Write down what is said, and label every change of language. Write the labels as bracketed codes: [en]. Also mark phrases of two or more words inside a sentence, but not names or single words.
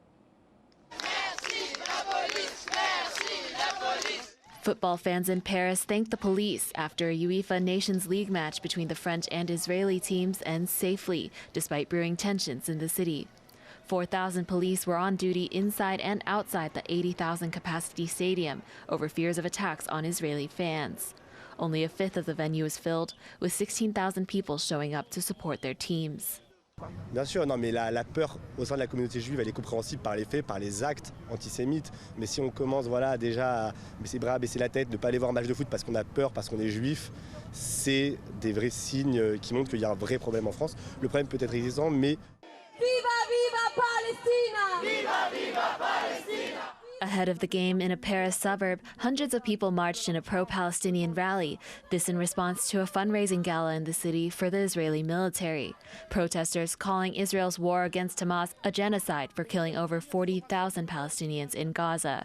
[en] Football fans in Paris thanked the police after a UEFA Nations League match between the French and Israeli teams ends safely, despite brewing tensions in the city. 4,000 police were on duty inside and outside the 80,000 capacity stadium over fears of attacks on Israeli fans. Only a fifth of the venue is filled, with 16,000 people showing up to support their teams. [fr] Bien sûr, non, mais la peur au sein de la communauté juive, elle est compréhensible par les faits, par les actes antisémites. Mais si on commence déjà à baisser les bras, baisser la tête, ne pas aller voir un match de foot parce qu'on a peur, parce qu'on est juif, c'est des vrais signes qui montrent qu'il y a un vrai problème en France. Le problème peut être existant, mais... [es] Viva, viva Palestina! Viva, viva Palestina! [en] Ahead of the game in a Paris suburb, hundreds of people marched in a pro-Palestinian rally, this in response to a fundraising gala in the city for the Israeli military. Protesters calling Israel's war against Hamas a genocide for killing over 40,000 Palestinians in Gaza.